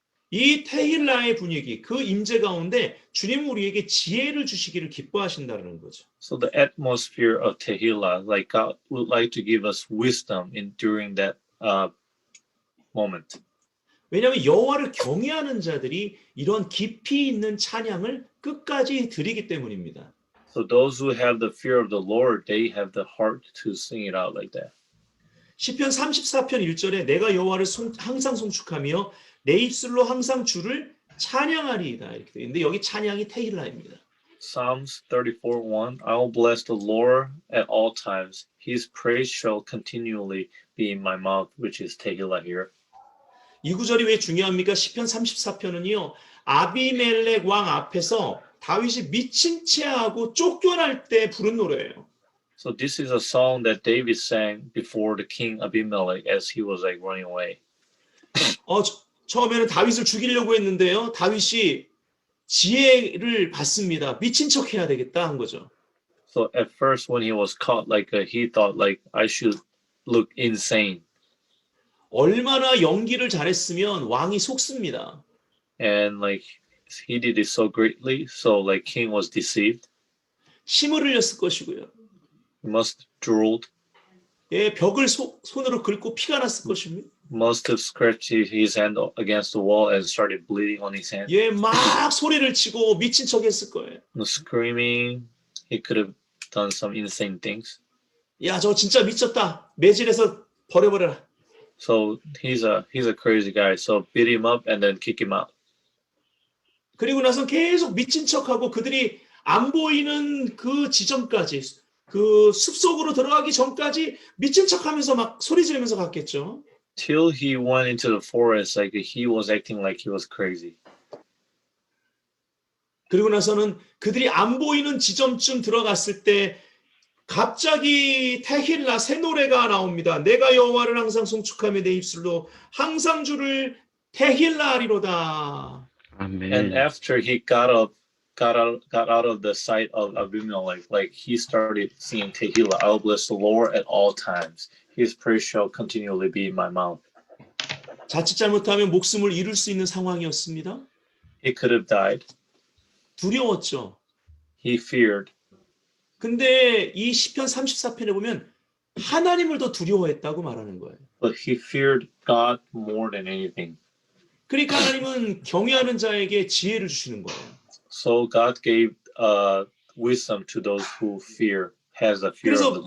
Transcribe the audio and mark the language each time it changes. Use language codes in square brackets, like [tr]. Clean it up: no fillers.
[ko] 이 테힐라의 분위기, 그 임재 가운데 주님은 우리에게 지혜를 주시기를 기뻐하신다는 거죠. [en] So the atmosphere of Tehillah, like God would like to give us wisdom during that moment. [ko] 왜냐하면 여호와를 경외하는 자들이 이런 깊이 있는 찬양을 끝까지 드리기 때문입니다. [en] So those who have the fear of the Lord, they have the heart to sing it out like that. [ko] 시편 34편 1절에 내가 여호와를 항상 송축하며 내 입술로 항상 주를 찬양하리이다 이렇게 되어 있는데 여기 찬양이 테힐라입니다. [en] Psalms 34:1. I will bless the Lord at all times. His praise shall continually be in my mouth, which is Tehillah here. [ko] 이 구절이 왜 중요합니까? 시편 34편은요. 아비멜렉 왕 앞에서 다윗이 미친 채 하고 쫓겨날 때 부른 노래예요. [en] So this is a song that David sang before the king Abimelech as he was like running away. [ko] 처음에는 다윗을 죽이려고 했는데요. 다윗이 지혜를 받습니다. 미친 척 해야 되겠다 한 거죠. [en] So at first when he was caught, he thought like I should look insane. [ko] 얼마나 연기를 잘했으면 왕이 속습니다. [en] And he did it so greatly, so king was deceived. [ko] 침을 흘렸을 것이고요. [en] He must drooled, [ko] 벽을 손으로 긁고 피가 났을 것입니다. [en] must have scratched his hand against the wall and started bleeding on his hand. [ko] 막 소리를 치고 미친 척 했을 거예요. [en] Screaming, he could have done some insane things. [ko] 야, 저 진짜 미쳤다. 매질해서 버려버려라. [en] So he's a crazy guy. So beat him up and then kick him out. [ko] 그리고 나서 계속 미친 척하고 그들이 안 보이는 그 지점까지 그 숲속으로 들어가기 전까지 미친 척하면서 막 소리 지르면서 갔겠죠. [en] Till he went into the forest, he was acting like he was crazy. [ko] 그리고 나서는 그들이 안 보이는 지점쯤 들어갔을 때 갑자기 테힐라 새 노래가 나옵니다. 내가 여호와를 항상 송축하며 내 입술로 항상 주를 테힐라리로다. 아멘. [en] And after he got out of the sight of Abimelech, he started singing Tehillah. I will bless the Lord at all times. His praise shall continually be in my mouth. [ko] 자칫 잘못하면 목숨을 잃을 수 있는 상황이었습니다. [en] He could have died. [ko] 두려웠죠. [en] He feared. [ko] 근데 이 시편 34편에 보면 하나님을 더 두려워했다고 말하는 거예요. [en] But he feared God more than anything. [ko] 그러니까 하나님은 경외하는 자에게 지혜를 주시는 거예요. [en] So God gave wisdom to those who has a fear of the Lord.